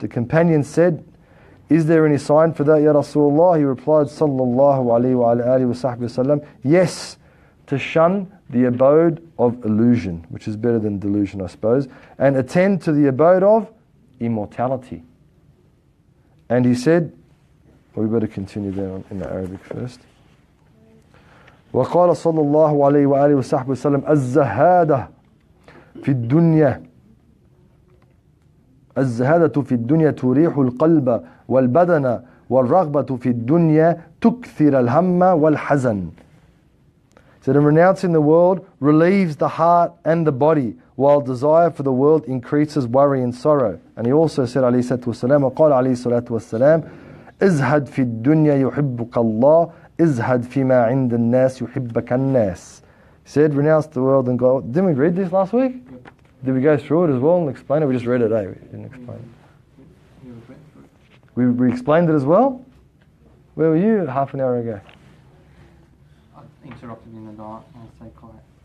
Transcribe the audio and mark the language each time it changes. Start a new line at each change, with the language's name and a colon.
English: The companion said, is there any sign for that, Ya Rasulullah? He replied, ﷺ, yes, to shun the abode of illusion, which is better than delusion, I suppose, and attend to the abode of immortality. And he said, well, we better continue there in the Arabic first.
Arabic: وقال صلى الله عليه وآله وصحبه وسلم الزهادة في الدنيا تريح القلب والبدن والرغبة في الدنيا تكثر الهم والحزن.
English: So that renouncing the world relieves the heart and the body, while desire for the world increases worry and sorrow. And he also said
Arabic: عليه الصلاة والسلام وقال عليه الصلاة والسلام ازهد في الدنيا يحبك الله ازهد فيما عند الناس يحبك الناس.
English: He said, renounce the world and go. Didn't we read this last week? Did we go through it as well and explain it? We just read it, eh? We didn't explain it. We explained it as well? Where were you half an hour ago? I interrupted in the dark and stayed quiet.